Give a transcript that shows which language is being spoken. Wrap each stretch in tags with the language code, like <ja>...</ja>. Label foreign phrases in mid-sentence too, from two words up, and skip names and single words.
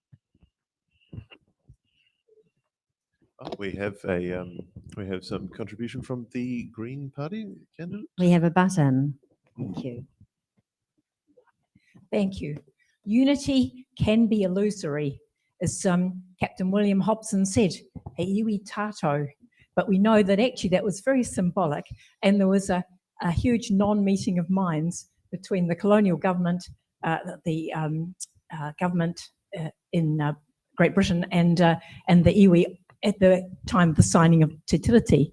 <en>We have some contribution from the Green Party candidate. We have a button. Thank you. Thank you. Unity can be illusory, as Captain William Hobson said,</en> <mi>e iwi tato.</mi> <en>But we know that actually that was very symbolic, and there was a huge non-meeting of minds between the colonial government, the government in Great Britain, and the iwi at the time of the signing of Te Tiriti.</en>